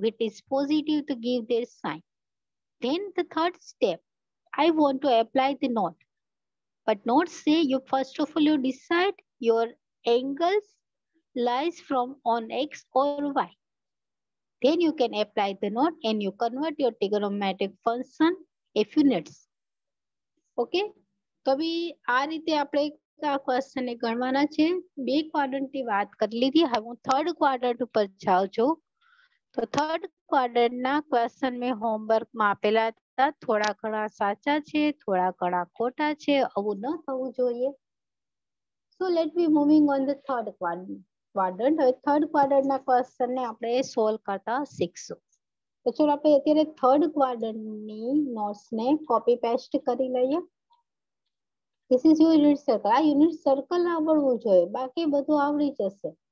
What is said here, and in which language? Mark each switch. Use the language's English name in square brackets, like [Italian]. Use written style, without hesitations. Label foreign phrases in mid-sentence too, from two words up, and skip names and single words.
[English] It is positive to give their sign. Then the third step, I want to apply the note. But not say you first of all you decide your angles lies from on x or y. Then you can apply the note and you convert your trigonometric function if you need. Okay. [Gujarati] તો બી આ રીતે આપણે આ ક્વેશ્ચન ને ગણવાના છે. બે ક્વાડ્રન્ટ ની વાત કરી લીધી. હવે હું [English] third quadrant [Gujarati] ઉપર જાઉં છું. તો [English] third quadrant [Gujarati] ના ક્વેશ્ચન મેં હોમવર્ક માં આપેલા હતા. થોડા ઘણા સાચા છે, થોડા ઘણા ખોટા છે. આવું ન થવું જોઈએ. [English] So let me moving on the third quadrant. [Gujarati] હવે [English] third quadrant [Gujarati] ના ક્વેશ્ચન ને આપણે સોલ્વ કરતા શીખશું. તો ચલો આપણે અત્યારે [English] third quadrant [Gujarati] ની નોટ્સ ને [English] copy paste [Gujarati] કરી લઈએ. [English] This is your unit circle. [Gujarati] આ [English] unit circle [Gujarati] આવડવું જોઈએ. બાકી બધું આવડી જશે.